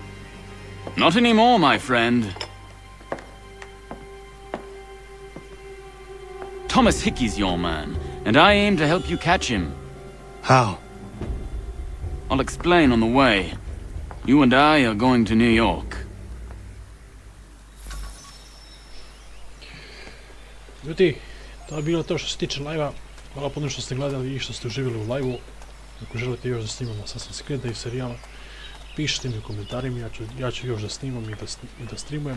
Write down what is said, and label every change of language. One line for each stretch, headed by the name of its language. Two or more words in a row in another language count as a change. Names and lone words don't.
English: Not anymore, my friend. Thomas Hickey's your man, and I aim to help you catch him. How? I'll explain on the way. You and I are going to New York.
Serbian: Ljudi, to je bilo to što se tiče live-a. Hvala puno što ste gledali i što ste uživjeli u live-u. Ako želite još da snimamo Assassin's Creed i serijala, pišite mi u komentarima, ja ću još da snimam i da streamujem.